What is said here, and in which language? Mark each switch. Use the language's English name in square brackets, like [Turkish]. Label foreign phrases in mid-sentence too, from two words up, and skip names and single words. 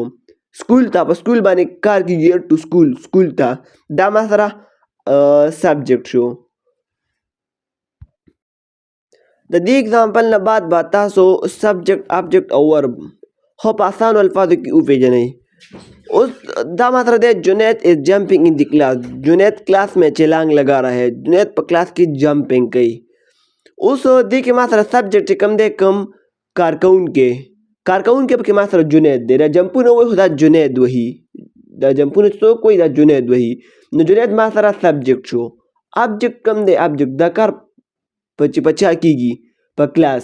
[Pashto] سکول ته په سکول باندې کار کېږي ټو سکول سکول ته دا ما سره سبجیکټ شو. د دې اگزامپل نه بعد به تاسو [English] subject object [Pashto] او ورب خو په اسانو الفاظو کې وپېژنئ. اوس دا ما سره دی جنید [English] is jumping in the class. [Urdu] جنید کلاس میں چھلانگ لگا رہا ہے. [Pashto] جنید په کلاس کې جمپنگ کوي. اوس دې کې ما سره سبجیکټ چې کوم دی کوم کارکوونکی پکې ما سره جنید دی. دا جمپونه وایي خو دا جنید وهي. دا جمپونه څوک وایي دا جنید وهي. نو جنید ما سره سبجیکټ شو. آبجیکټ کوم دی آبجیکټ دا کار چې په چا کېږي په کلاس.